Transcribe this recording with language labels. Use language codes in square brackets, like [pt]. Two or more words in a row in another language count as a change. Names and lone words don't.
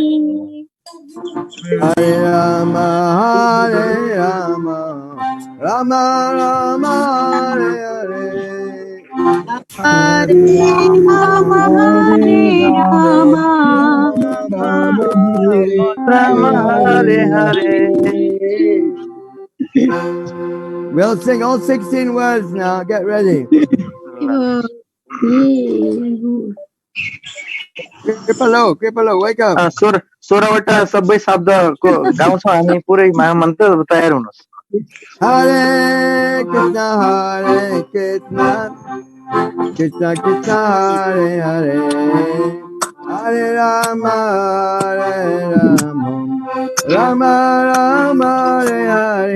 [sa] Hare Rama, Hare Rama, Rama Rama, Hare Hare. Hare Rama Hare Hare Rama, Rama Rama Rama, Rama Hare Hare Hare [en] We'll sing all 16 words now. Get ready. Kripalo, wake up. [ne] सोह्रवटा सबै शब्दको गाउँछौँ हामी पुरै महामन्त्र तयार हुनुहोस् [sa] Hare Krishna, Hare Krishna, Krishna Krishna, Hare Hare. Hare Rama, Hare Rama, Rama Rama, Hare Hare.